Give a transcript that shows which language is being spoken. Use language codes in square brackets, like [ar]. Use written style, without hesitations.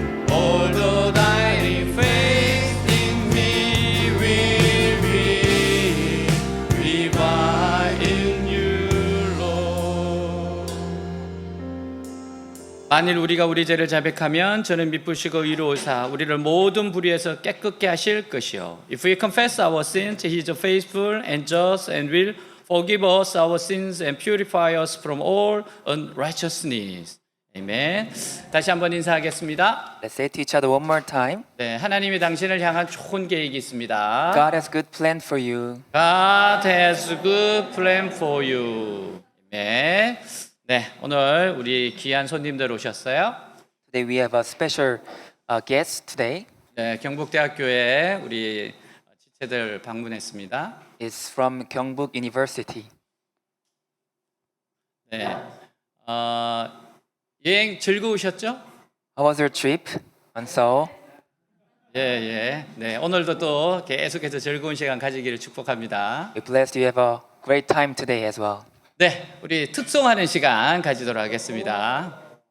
[en] All the dying faith in me will be revived in you, Lord. [ko] 만일 우리가 우리 죄를 자백하면 저는 미쁘시고 의로우사 우리를 모든 불의에서 깨끗게 하실 것이요. [en] If we confess our sins, He is faithful and just and will forgive us our sins and purify us from all unrighteousness. [ko] 아멘. 다시 한번 인사하겠습니다. [en] Let's say to each other one more time. [ko] 네, 하나님이 당신을 향한 좋은 계획이 있습니다. [en] God has good plan for you. God has a good plan for you. [ko] 아멘. 네, 오늘 우리 귀한 손님들 오셨어요. [en] Today we have a special guest today. [ko] 네, 경북대학교에 우리 지체들 방문했습니다. [en] It's from Gyeongbuk University. [ko] 네, 여행 즐거우셨죠? [en] How was your trip on Seoul? [ko] 예, 예. 네, 오늘도 또 계속해서 즐거운 시간 가지기를 축복합니다. [en] We blessed you have a great time today as well. [ko] 네, 우리 특송하는 시간 가지도록 하겠습니다.